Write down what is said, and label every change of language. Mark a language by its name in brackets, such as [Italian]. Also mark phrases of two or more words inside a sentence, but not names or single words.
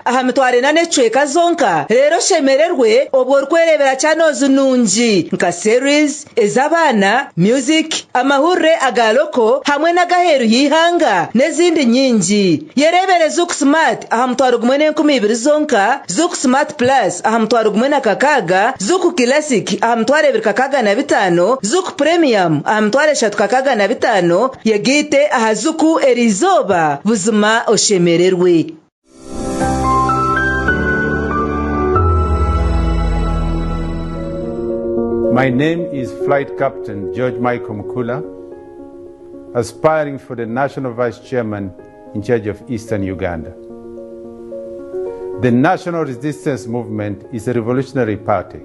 [Nyankole] aha mitwaro 8 zonka rero shemererwe obwo rwerebera channels nungi nka series ezabana music amahure agaloko hamwe na gaheru yihanga nezindi nyingi yerebere Zuku Smart aha mitwaro 12 zonka Zuku Smart Plus aha mitwaro 16 Zuku Classic aha mitwaro 25 Zuku Premium amtware shatukakaga na 5 yegite aha Zuku erizoba buzima oshemererwe. [English] My name is Flight Captain George Michael Mukula, aspiring for the National Vice Chairman in charge of Eastern Uganda. The National Resistance Movement is a revolutionary party.